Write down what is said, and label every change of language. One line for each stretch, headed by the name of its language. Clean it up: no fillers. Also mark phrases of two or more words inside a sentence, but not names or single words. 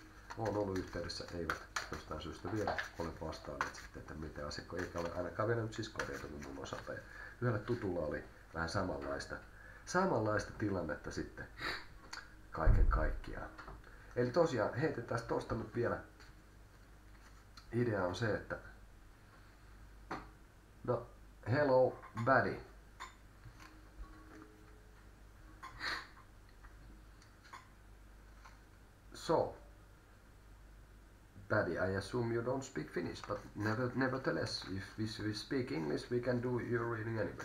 Finnish: Olen ollut yhteydessä, eivät jostain syystä vielä ole vastaaneet sitten, että miten asiakko eikä ole ainakaan vielä nyt siis korjautunut mun osalta. Ja yhdellä tutulla oli vähän samanlaista tilannetta sitten kaiken kaikkiaan. Eli tosiaan heitetään tosta nyt vielä. Idea on se, että no
English: hello buddy. So buddy, I assume you don't speak Finnish, but nevertheless, if we speak English, we can do your reading anyway.